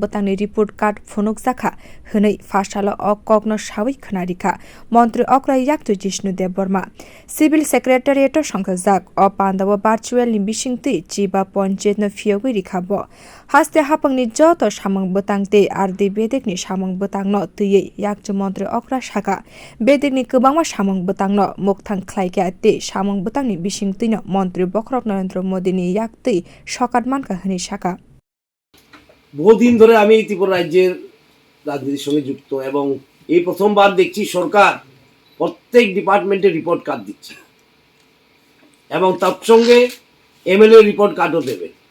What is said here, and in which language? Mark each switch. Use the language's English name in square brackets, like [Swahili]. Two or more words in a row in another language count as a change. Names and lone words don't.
[Kok Borok] butang report card phonok jakha hwnei fasalo okokno sawi khna rikha montri okra yakchu Jishnu Debbarma civil secretariat songchajak o panda virtual bising tei chiba panchayat no phiyogwi rikha bo haste hapangni joto samang butang tei ardi bedekni samang butang no tei yakchu montri okra saka bedekni kwbangma samang butangno mukthang khlaikya te samang butangni bising tino মন্ত্রী বখরক নরেন্দ্র মোদীনি ইয়াকতে সকাট মানকা হনি শাখা [Bangla] বহুদিন ধরে আমি ত্রিপুরা রাজ্যের রাজনীতির সঙ্গে যুক্ত এবং এই প্রথমবার দেখছি সরকার প্রত্যেক ডিপার্টমেন্টে [English] report card [Bangla] দিচ্ছে এবং তার সঙ্গে [English] MLA report card [Bangla] দেবে।